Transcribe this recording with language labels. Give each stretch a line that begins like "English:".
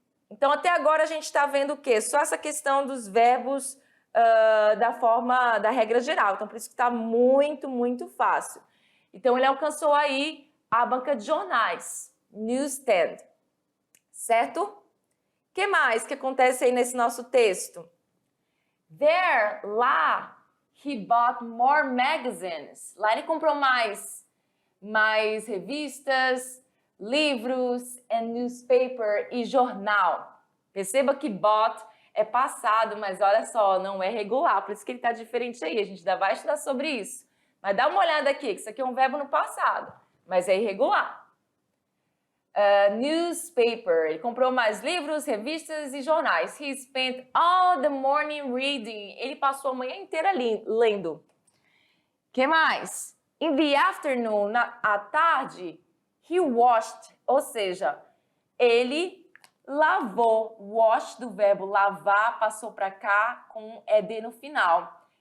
Portuguese: Então, até agora a gente está vendo o quê? Só essa questão dos verbos da forma, da regra geral. Então, por isso que está muito, muito fácil. Então, ele alcançou aí a banca de jornais, newsstand, certo? O que mais que acontece aí nesse nosso texto?
English: There,
Portuguese: lá,
English: he bought more magazines.
Portuguese: Lá ele comprou mais revistas, livros,
English: and newspaper
Portuguese: e jornal. Perceba que bought é passado, mas olha só, não é regular, por isso que ele está diferente aí. A gente ainda vai estudar sobre isso. Mas dá uma olhada aqui, que isso aqui é um verbo no passado, mas é irregular. Newspaper, ele comprou mais livros, revistas e jornais.
English: He spent all the morning reading.
Portuguese: Ele passou a manhã inteira lendo. Que mais?
English: In the afternoon,
Portuguese: à tarde,
English: he washed,
Portuguese: ou seja, ele lavou. Wash do verbo lavar passou para cá com ED no final.